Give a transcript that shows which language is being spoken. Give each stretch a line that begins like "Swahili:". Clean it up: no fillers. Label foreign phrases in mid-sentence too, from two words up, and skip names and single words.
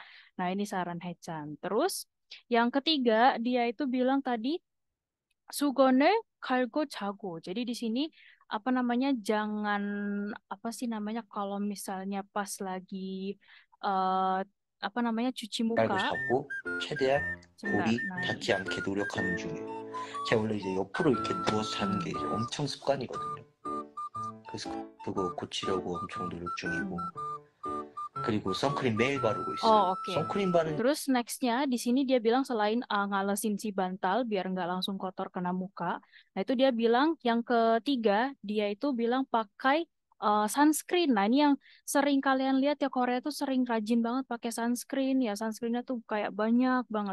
Indonesian: Nah, ini saran Hechan. Terus yang ketiga, dia itu bilang tadi
Korean: 수건 깔고 자고.
Indonesian: Jadi di sini apa namanya? Jangan apa sih namanya kalau misalnya pas lagi eh apa namanya cuci
Korean: 깔고
Indonesian: muka.
Korean: 자고 최대한
Indonesian: Sebentar.
Korean: 볼이
Indonesian: Nah,
Korean: 닿지 않게 노력하는 중이에요. 제가 원래 이제 옆으로 이렇게 누워서 자는 게 이제 엄청 습관이거든요. 그래서 그거 고치려고 엄청 노력 중이고 그리고 선크림 매일 바르고 있어요.
Indonesian: Oh, oke.
Korean: 선크림 바르는
Indonesian: Terus nextnya di sini dia bilang selain ngalesin si bantal biar nggak langsung kotor kena muka. Nah itu dia bilang yang ketiga dia itu bilang pakai sunscreen. Nah ini yang sering kalian lihat ya Korea tuh sering rajin banget pakai sunscreen ya, sunscreennya tuh kayak banyak banget.